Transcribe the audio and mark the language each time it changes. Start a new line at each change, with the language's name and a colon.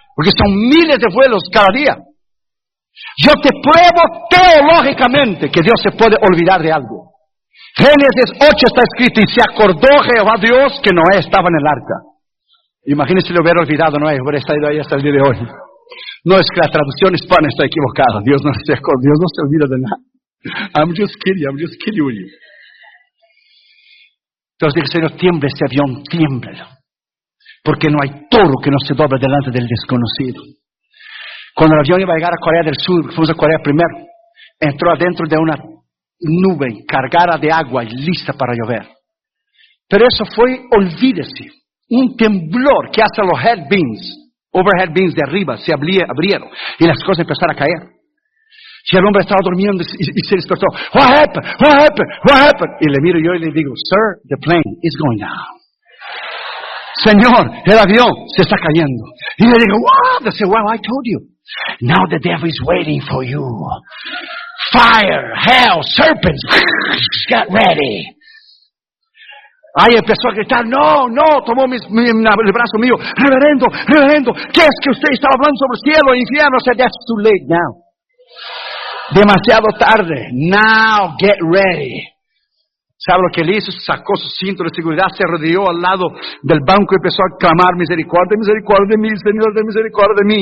Spanish: Porque son miles de vuelos cada día. Yo te pruebo teológicamente que Dios se puede olvidar de algo. Génesis 8 está escrito, y se acordó Jehová Dios que Noé estaba en el arca. Imagínense si lo hubiera olvidado Noé, hubiera estado ahí hasta el día de hoy. No es que la traducción hispana está equivocada. Dios no se acordó, Dios no se olvida de nada.
English: I'm just kidding with you.
Spanish: Entonces dije, Señor, tiembla ese avión, tiémblalo. Porque no hay toro que no se doble delante del desconocido. Cuando el avión iba a llegar a Corea del Sur, fuimos a Corea primero, entró adentro de una nube cargada de agua y lista para llover. Pero eso fue, olvídese, un temblor que hasta los
English: head beams, overhead beams
Spanish: de arriba, se abrieron y las cosas empezaron a caer. Y el hombre estaba durmiendo y se despertó.
English: What happened? What happened? What happened?
Spanish: Y le miro yo y le digo,
English: sir, the plane is going down.
Spanish: Señor, el avión se está cayendo. Y le digo,
English: what? I said, well, I told you. Now the devil is waiting for you. Fire, hell, serpents, get ready.
Spanish: Ahí empezó a gritar, no, no, tomó el brazo mío. Reverendo, reverendo, ¿qué es que usted estaba hablando sobre el cielo, infierno?
English: I said, that's too late now.
Spanish: Demasiado tarde.
English: Now get ready.
Spanish: ¿Sabe lo que él hizo? Sacó su cinto de seguridad, se arrodilló al lado del banco y empezó a clamar misericordia, misericordia de mí, Señor, de misericordia de mí.